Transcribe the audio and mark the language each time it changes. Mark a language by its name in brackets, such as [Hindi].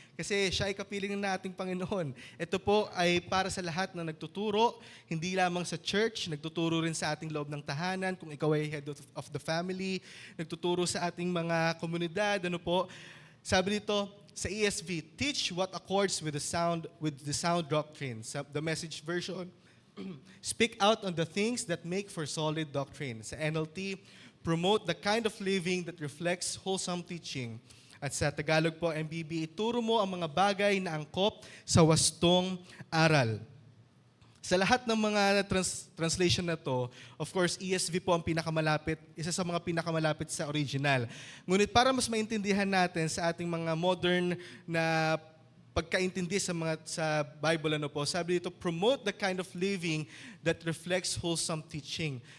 [Filipino] Kasi siya ay kapiling na ating Panginoon. Ito po ay para sa lahat na nagtuturo, hindi lamang sa church, nagtuturo rin sa ating loob ng tahanan, kung ikaw ay head of the family, nagtuturo sa ating mga komunidad, Sabi dito sa ESV, [English] teach what accords with the sound doctrine. The Message version, speak out on the things that make for solid doctrine. Sa NLT, promote the kind of living that reflects wholesome teaching. [Filipino] At sa Tagalog po, MBB, ituro mo ang mga bagay na angkop sa wastong aral. Sa lahat ng mga translation na to, of course, ESV po ang pinakamalapit, isa sa mga pinakamalapit sa original. Ngunit para mas maintindihan natin sa ating mga modern na pagkaintindi sa Bible, sabi dito, [English] promote the kind of living that reflects wholesome teaching.